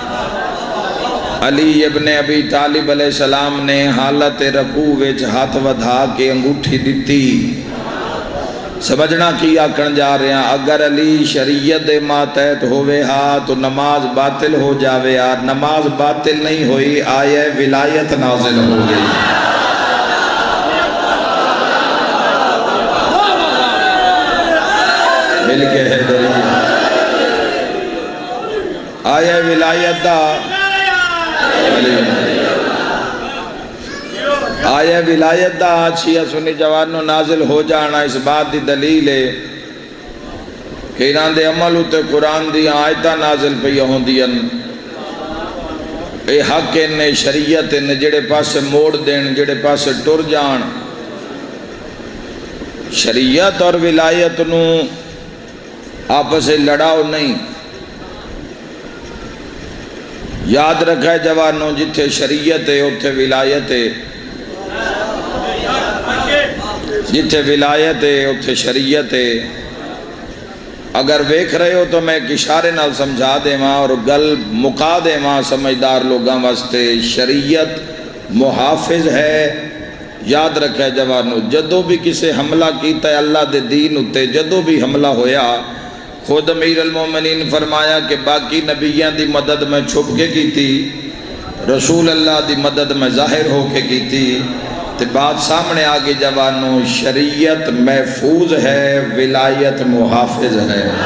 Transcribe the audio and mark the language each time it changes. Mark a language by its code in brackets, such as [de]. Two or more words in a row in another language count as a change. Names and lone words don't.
[pa] علی ابن ابی طالب [ar] علیہ السلام [pa] نے حالت رکوع وچ ہاتھ ودھا کے انگوٹھی دیتی سمجھنا کی آکھن جا رہے ہیں اگر علی شریعت دے ماتحت ہوئے ہاں تو نماز باطل ہو جاوے یار نماز باطل نہیں ہوئی آیہ ولایت نازل ہو گئی مل کے حیدری آیہ ولایت دا آیہ ولایت دا شیعہ سنی جوانو نازل ہو جانا اس بات دی دلیل ہے کہ انہاں دے عمل اتے قرآن دی آیتہ نازل پہ ہوندین اے حق انہیں شریعت انہیں جڑے پاسے موڑ دین جڑے پاسے ٹر جان شریعت اور ولایت نو آپس سے لڑاؤ نہیں یاد رکھا ہے جوانوں جتھے شریعت ہے اتھے ولایت ہے جتھے ولایت ہے اتھے شریعت ہے اگر ویکھ رہے ہو تو میں ایک اشارے نال سمجھا دے ماں اور گل مکا دے ماں سمجھدار لوگاں واسطے شریعت محافظ ہے یاد رکھا ہے جوانوں جدو بھی کسے حملہ کیتا ہے اللہ دے دین اتے جدو بھی حملہ ہویا خود امیر المومنین فرمایا کہ باقی نبیان دی مدد میں چھپ کے کی تھی رسول اللہ دی مدد میں ظاہر ہو کے کی تھی تو بات سامنے آگے جوانوں شریعت محفوظ ہے ولایت محافظ ہے